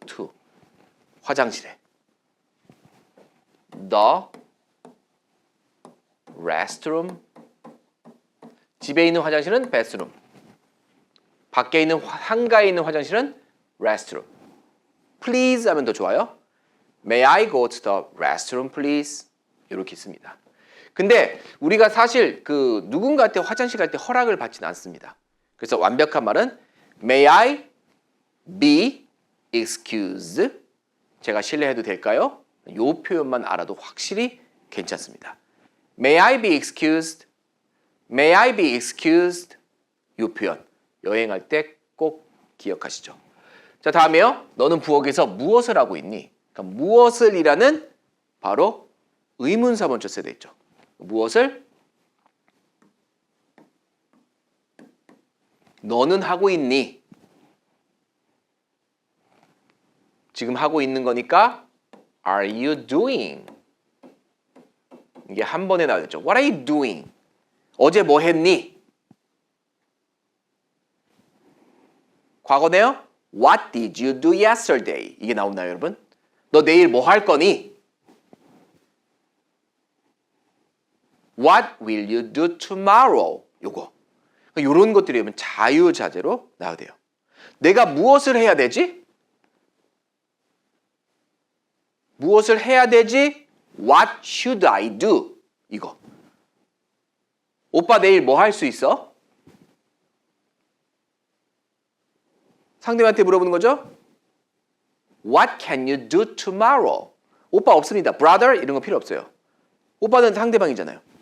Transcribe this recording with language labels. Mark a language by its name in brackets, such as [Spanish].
[English] to [Korean] 화장실에. [English] The restroom. [Korean] 집에 있는 화장실은 bathroom. 밖에 있는 한가에 있는 화장실은 restroom. Please 하면 더 좋아요. [English] May I go to the restroom, please? [Korean] 이렇게 있습니다. 근데 우리가 사실 그 누군가한테 화장실 갈 때 허락을 받지는 않습니다. 그래서 완벽한 말은 [English] May I be excused? [Korean] 제가 실례해도 될까요? 이 표현만 알아도 확실히 괜찮습니다. [English] May I be excused? May I be excused? [Korean] 이 표현 여행할 때 꼭 기억하시죠. 자, 다음에요. 너는 부엌에서 무엇을 하고 있니? 그러니까 무엇을 이라는 바로 의문사 먼저 써야 되겠죠. 무엇을? 너는 하고 있니? 지금 하고 있는 거니까 [English] Are you doing? [Korean] 이게 한 번에 나오겠죠. [English] What are you doing? [Korean] 어제 뭐 했니? 과거네요. [English] What did you do yesterday? [Korean] 이게 나오나요, 여러분? 너 내일 뭐 할 거니? [English] What will you do tomorrow? [Korean] 요거. 요런 것들이 자유자재로 나와야 돼요. 내가 무엇을 해야 되지? 무엇을 해야 되지? [English] What should I do? [Korean] 이거. 오빠 내일 뭐 할 수 있어? 상대방한테 물어보는 거죠? [English] What can you do tomorrow? [Korean] 오빠 없습니다. Brother 이런 거 필요 없어요. 오빠는 상대방이잖아요.